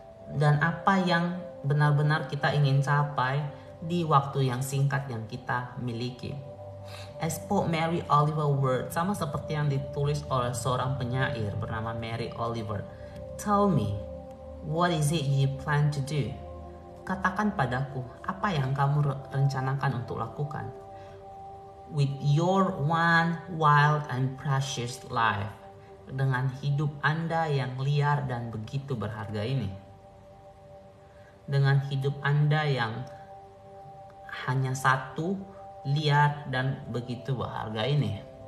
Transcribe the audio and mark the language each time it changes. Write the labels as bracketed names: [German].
[Indonesian] Dan apa yang benar-benar kita ingin capai di waktu yang singkat yang kita miliki. [English] As Pope Mary Oliver Word, [Indonesian] sama seperti yang ditulis oleh seorang penyair bernama Mary Oliver. [English] Tell me, what is it you plan to do? [Indonesian] Katakan padaku, apa yang kamu rencanakan untuk lakukan [English] with your one wild and precious life, [Indonesian] dengan hidup Anda yang liar dan begitu berharga ini, dengan hidup Anda yang hanya satu, liar dan begitu berharga ini.